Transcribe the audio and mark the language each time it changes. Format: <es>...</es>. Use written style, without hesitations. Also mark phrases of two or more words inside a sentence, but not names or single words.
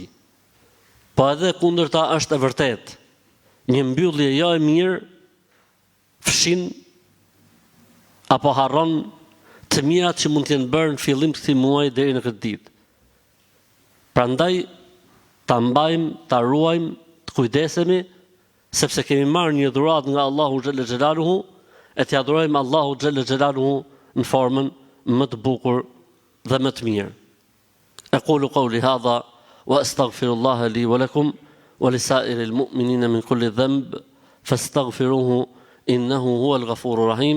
<sq>Po edhe kundërta është e vërtet. Një mbyllje jo e mirë fshin apo harron të mirat që mund të jenë bërë në fillim të këtij muaji deri në këtë ditë. Prandaj ta mbajmë, ta ruajmë, të kujdesemi, sepse kemi marrë një dhuratë nga Allahu</sq> <ar>جل جلاله,</ar> <sq>e t'ia adhurojmë Allahu</sq> <ar>جل جلاله</ar> <sq>në formën më të bukur dhe më të mirë.</sq> <ar>أقول قولي هذا وأستغفر الله لي ولكم ولسائر المؤمنين من كل ذنب فاستغفروه إنه هو الغفور الرحيم.</ar>